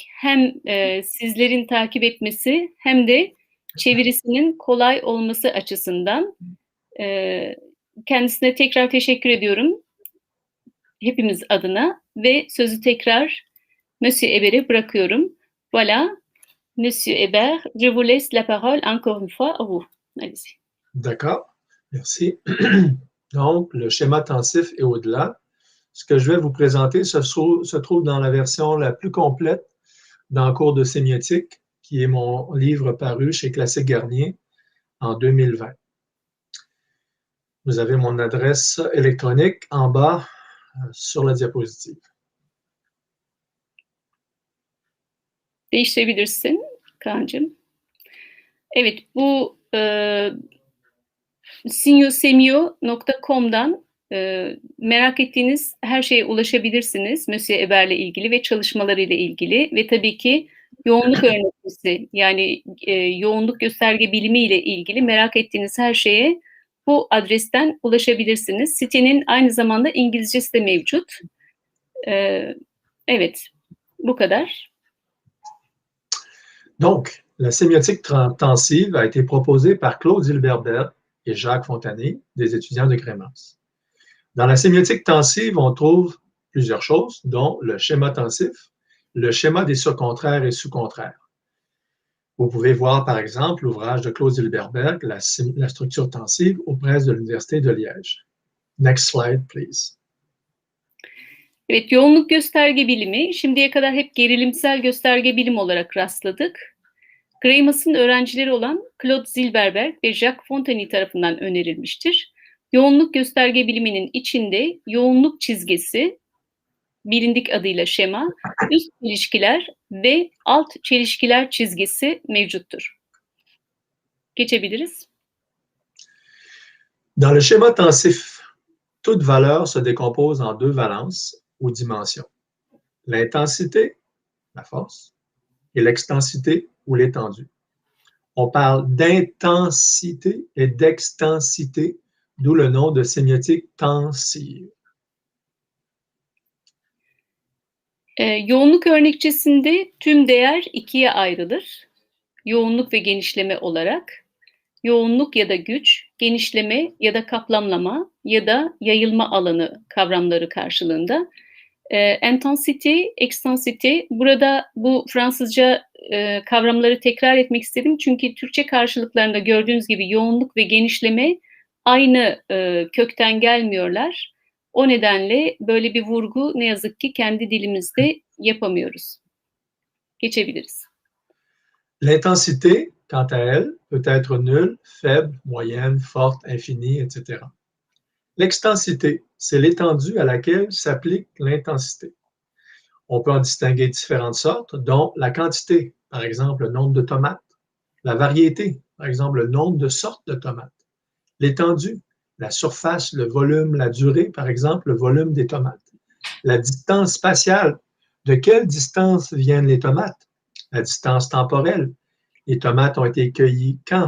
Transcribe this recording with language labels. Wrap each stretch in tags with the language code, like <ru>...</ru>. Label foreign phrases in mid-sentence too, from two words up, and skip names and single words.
<tr>Hem sizlerin takip etmesi hem de çevirisinin kolay olması açısından kendisine tekrar teşekkür ediyorum hepimiz adına ve sözü tekrar Monsieur Hébert'e bırakıyorum.</tr> <fr>Voilà, Monsieur Hébert, je vous laisse la parole encore une fois à vous. Allez-y. D'accord, merci. Donc, le schéma tensif et au-delà. Ce que je vais vous présenter se trouve dans la version la plus complète dans le cours de sémiotique, qui est mon livre paru chez Classique Garnier en 2020. Vous avez mon adresse électronique en bas sur la diapositive.</fr> <tr>Değiştirebilirsin Kaan'cığım. Evet, bu signosemio.com'dan merak ettiğiniz her şeye ulaşabilirsiniz. Monsieur Hébert'le ilgili ve çalışmalarıyla ilgili ve tabii ki yoğunluk öğretmesi yani yoğunluk gösterge bilimiyle ilgili merak ettiğiniz her şeye bu adresten ulaşabilirsiniz. Sitenin aynı zamanda İngilizcesi de mevcut. Evet, bu kadar.</tr> <fr>Donc, la sémiotique tensive a été proposée par Claude Hilberbert et Jacques Fontanier, des étudiants de Crémance. Dans la sémiotique tensive, on trouve plusieurs choses, dont le schéma tensif, le schéma des surcontraires et sous-contraires. Vous pouvez voir, par exemple, l'ouvrage de Claude Hilberbert, la structure tensive, aux presses de l'Université de Liège.</fr> <en>Next slide, please.</en> <tr>Evet, yoğunluk gösterge bilimi şimdiye kadar hep gerilimsel gösterge bilim olarak rastladık. Greimas'ın öğrencileri olan Claude Zilberberg ve Jacques Fontany tarafından önerilmiştir. Yoğunluk gösterge biliminin içinde yoğunluk çizgisi, bilindik adıyla şema, üst çelişkiler ve alt çelişkiler çizgisi mevcuttur. Geçebiliriz.</tr> <fr>Dans le schéma tensif, toute valeur se décompose en deux valences ou dimensions. L'intensité, la force, et l'extensité ou l'étendue. On parle d'intensité et d'extensité, d'où le nom de sémiotique tensive.</fr> <tr>Yoğunluk örnekçesinde tüm değer ikiye ayrılır. Yoğunluk ve genişleme olarak. Yoğunluk ya da güç, genişleme ya da kaplamlama ya da yayılma alanı kavramları karşılığında.</tr> <en>Intensity, extensity,</en> <tr>burada bu Fransızca kavramları tekrar etmek istedim. Çünkü Türkçe karşılıklarında gördüğünüz gibi yoğunluk ve genişleme aynı kökten gelmiyorlar. O nedenle böyle bir vurgu ne yazık ki kendi dilimizde yapamıyoruz. Geçebiliriz.</tr> <fr>L'intensité, quant à elle, peut être nulle, faible, moyenne, forte, infinie, etc. L'extensité, c'est l'étendue à laquelle s'applique l'intensité. On peut en distinguer différentes sortes, dont la quantité, par exemple le nombre de tomates, la variété, par exemple le nombre de sortes de tomates, l'étendue, la surface, le volume, la durée, par exemple le volume des tomates, la distance spatiale, de quelle distance viennent les tomates, la distance temporelle, les tomates ont été cueillies quand?</fr>